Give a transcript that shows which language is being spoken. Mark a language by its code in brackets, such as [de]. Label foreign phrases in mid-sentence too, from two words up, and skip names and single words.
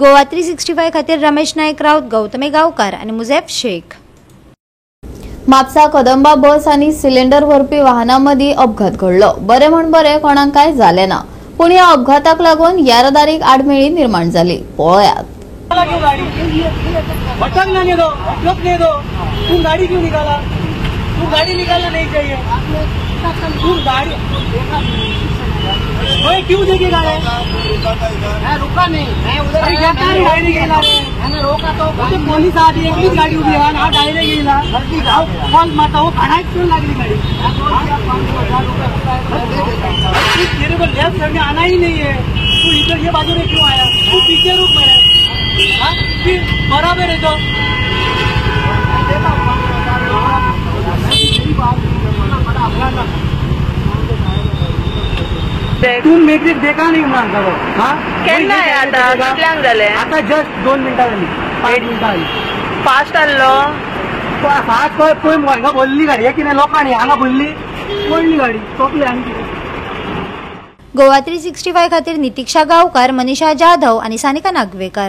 [kok] गोवा 365 खातीर रमेश नायक राऊत, गौतमी गांवकार आणि मुझेब शेख. म्हापसा कदंबा बस आणि सिलेंडर भरपी वाहनामदी अपघात घडलो. बरे म्हण बरे कोणाक काय झाले ना, पण या अपघाताक लागून येरादारीक आडमेळी निर्माण झाली. पळयात. [hi] तू गाड़ी क्यों निकाला? तू गाड़ी निकालना नहीं चाहिए. तू गाड़ी क्यों देखेगा? मैं रुका नहीं, मैं उधर डायरेक्ट गेला. मैंने रोका तो [mr] पोलीस आली, एकलीच गाडी उभी आहे. हा डायरेक्ट गेला. [hi] कॉल मारता हो भाडा क्यों लागली गाड़ी? तेरे को [en] left side [hi] में आना ही नहीं है. तू इधर ये बाजू में क्यों आया? तू पीछे रुक मेरे. बराबर है तो तुम मेट्रिक देखा नहीं मानता हो? [kok] केन्ना आहे आता? कितल्यांक जाले? आता जस्ट 2 मिनटां जाली. 5 मिनटां जाली. फास्ट आल्लो. फास्ट पळय हांगा भरली गाडी. हे कितें लोकांनी हांगा भरली पडली गाडी चोपली आनी. गोवा 365 खातीर नितीक्षा गांवकार, मनीषा जाधव आणि सानिका नागवेकर.